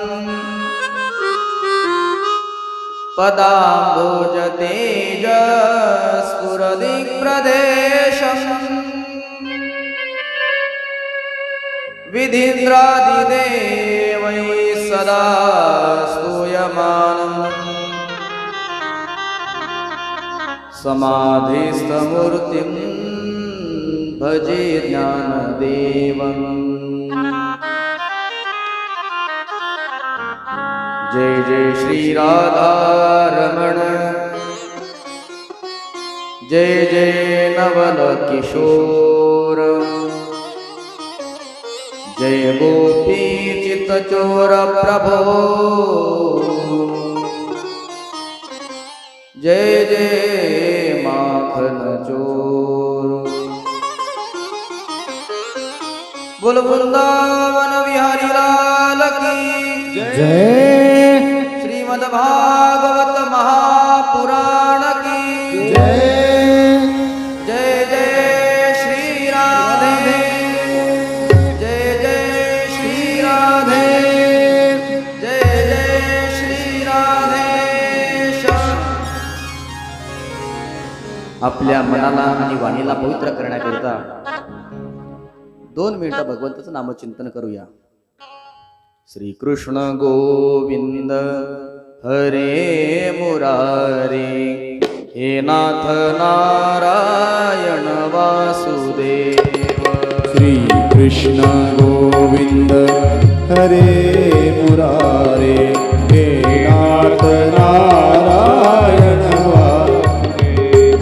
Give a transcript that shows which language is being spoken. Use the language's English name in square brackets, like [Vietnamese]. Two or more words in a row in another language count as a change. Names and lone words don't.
[Sanskrit] पदाम्बोजतेजस्फुरदिप्रदेशम् विधीन्द्रादिदेवैः सदा स्तूयमानम् समाधिस्थमूर्तिं भजे ज्ञानदेवम्। [Hindi] जय जय श्री राधारमण जय जय नवल किशोर जय गोपी चित्तचोर प्रभो जय जय माखन चोर। बोल वृंदावन बिहारी लाल की जय। श्रीमद्भागवत महापुराण की जय। जय जय श्री राधे जय जय श्री राधे जय जय श्री राधेश्याम। [Marathi] आपल्या मनाला आणि वाणीला पवित्र करण्याकरिता 2 मिनिटं भगवंताचं नामचिंतन करूया। [Sanskrit] श्री कृष्ण गोविंद हरे मुरारे हे नाथ नारायण वासुदेव। श्री कृष्ण गोविंद हरे मुरारे हे नाथ नारायण वासुदेव।